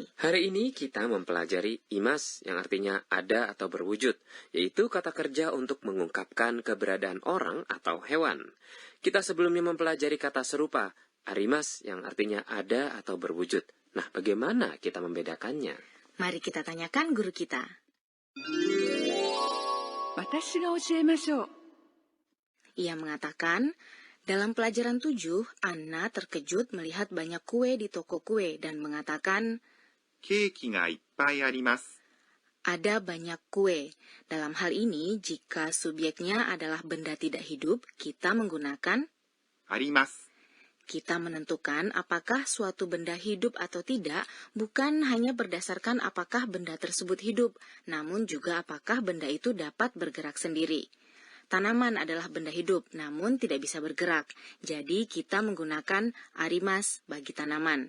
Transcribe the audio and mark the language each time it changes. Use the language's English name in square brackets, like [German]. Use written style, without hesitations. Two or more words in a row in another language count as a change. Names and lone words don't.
[Indonesian] Hari ini kita mempelajari imas yang artinya ada atau berwujud, yaitu kata kerja untuk mengungkapkan keberadaan orang atau hewan. Kita sebelumnya mempelajari kata serupa, arimas yang artinya ada atau berwujud. Nah, bagaimana kita membedakannya? Mari kita tanyakan guru kita. [Japanese] 私が教えましょう。 [Indonesian] Ia mengatakan, dalam pelajaran 7, Anna terkejut melihat banyak kue di toko kue dan mengatakan, [Japanese] ケーキがいっぱいあります。 [Indonesian] ada banyak kue. Dalam hal ini, jika subjeknya adalah benda tidak hidup, kita menggunakan [Japanese] あります。 [Indonesian] kita menentukan apakah suatu benda hidup atau tidak bukan hanya berdasarkan apakah benda tersebut hidup, namun juga apakah benda itu dapat bergerak sendiri. Tanaman adalah benda hidup, namun tidak bisa bergerak. Jadi kita menggunakan arimas bagi tanaman.